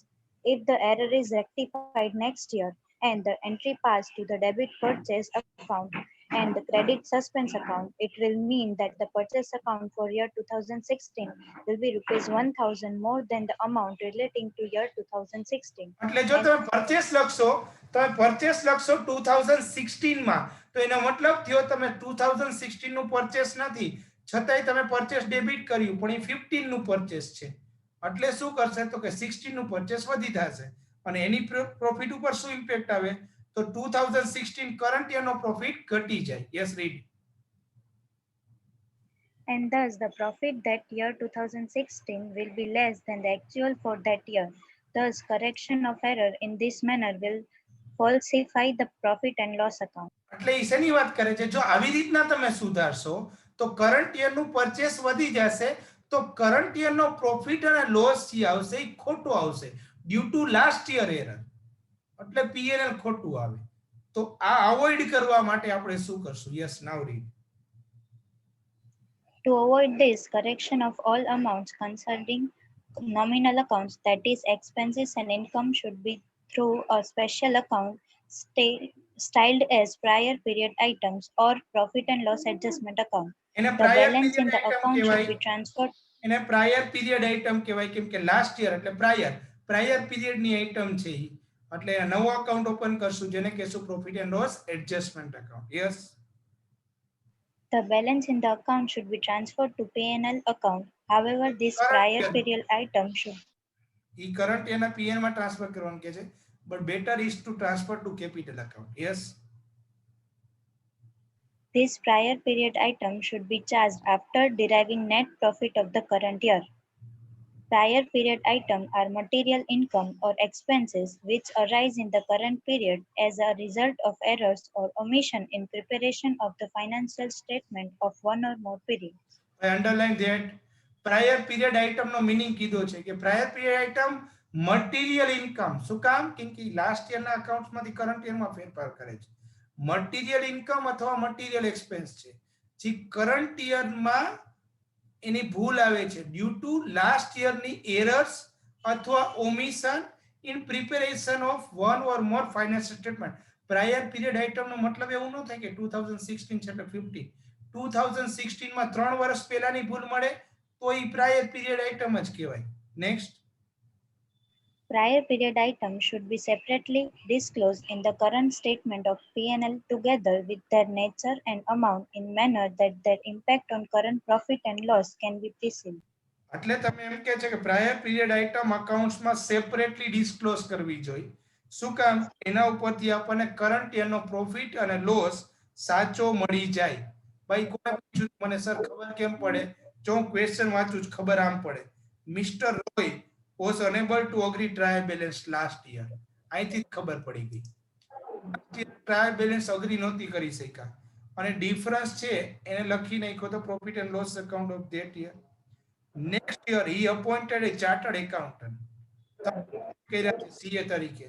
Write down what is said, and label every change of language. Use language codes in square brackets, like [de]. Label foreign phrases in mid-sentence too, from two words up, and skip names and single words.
[en] If the error is rectified next year and the entry passed to the debit purchase account and the credit suspense account, it will mean that the purchase account for year 2016 will be ₹1,000 more than the amount relating to year 2016. [gu] એટલે જો તમે પરચેસ લખશો, તમે પરચેસ લખશો 2016 માં, તો એનો મતલબ થયો તમે 2016 નું પરચેસ નથી, છતાંય તમે પરચેસ ડેબિટ કર્યું, પણ એ 15 નું પરચેસ છે. એટલે શું કરશે તો કે 16 નું પરચેસ વધી થશે અને એની પ્રોફિટ ઉપર શું ઇમ્પેક્ટ આવે તો 2016 [en] current year [gu] નો પ્રોફિટ ઘટી જાય. [en] Yes read. And thus the profit that year 2016 will be less than the actual for that year. Thus, correction of error in this manner will falsify the profit and loss account. [gu] એટલે એ શેની વાત કરે છે? જો આવી રીતના તમે સુધારશો તો [en] current year [gu] નું પરચેસ વધી જશે, તો [en] current year [gu] નો પ્રોફિટ અને લોસ જે આવશે એ ખોટું આવશે [en] due to last year error, [gu] એટલે પીએનએલ ખોટું આવે. તો આ અવોઇડ કરવા માટે આપણે શું કરશું? [en] Yes now read. To avoid this, correction of all amounts concerning nominal accounts, that is expenses and income, should be through a special account styled as prior period items or profit and loss adjustment account. [gu] એને [en] The પ્રાયર balance in પીરિયડ the આઇટમ account should [gu] કહેવાય. [en] be transferred. [gu] એને [en] prior period item [gu] કહેવાય, કેમ કે [en] last year [gu] એટલે [en] prior period [gu] ની આઇટમ છે ઈ. એટલે નવો [en] account open [gu] કરશું જેને કહેશું [en] profit and loss adjustment account. [gu] યસ. [en] The balance in the account should be transferred to P&L account. However, this prior period item should [gu] ઈ કરન્ટ એના પીએન માં ટ્રાન્સફર કરવાનું કે છે, [en] but better is to transfer to capital account. [gu] યસ. [en] This prior period item should be charged after deriving net profit of the current year. Prior period items are material income or expenses which arise in the current period as a result of errors or omission in preparation of the financial statement of one or more periods. I underline that. Prior period item [gu] નો મીનિંગ કીધો છે કે [en] prior period item material income. [gu] શું કામ? કેમ કે [en] last year [gu] ના અકાઉન્ટ્સ માંથી [en] current year [gu] માં ફેરફાર કરે છે. [en] material income [gu] અથવા [en] material expense [gu] છે જે [en] current year [gu] માં એની ભૂલ આવે છે [en] due to last year [gu] ની એરર્સ અથવા [en] omission in preparation of one or more financial statement. prior period item [gu] નો મતલબ એવું ન થાય કે 2016 છે એટલે 15. 2016 માં 3 વર્ષ પહેલાની ભૂલ મળે તો એ [en] prior period item [gu] જ કહેવાય. નેક્સ્ટ. [en] Prior period items should be separately disclosed in the current statement of P&L together with their nature and amount in manner that their impact on current profit and loss can be perceived. [gu] એટલે તમે એમ કહે છે કે [en] prior period item accounts [gu] માં [en] separately disclose [gu] કરવી જોઈએ. શું કામ? એના ઉપરથી આપણને [en] current year [gu] નો પ્રોફિટ અને લોસ સાચો મળી જાય. ભાઈ કોને પૂછ્યું મને સર ખબર કેમ પડે? જો હું ક્વેશ્ચન વાંચું જ ખબર આમ પડે. [en] મિસ્ટર રોય was unable to agree trial balance last year. [gu] અહીંથી ખબર પડી ગઈ. [en] trial balance [gu] અગ્રી નહોતી કરી શક્યા અને ડિફરન્સ છે એને લખી નાખ્યો તો [en] profit and loss account of that year. Next year he appointed a chartered accountant [gu] કર્યા છે સીએ તરીકે.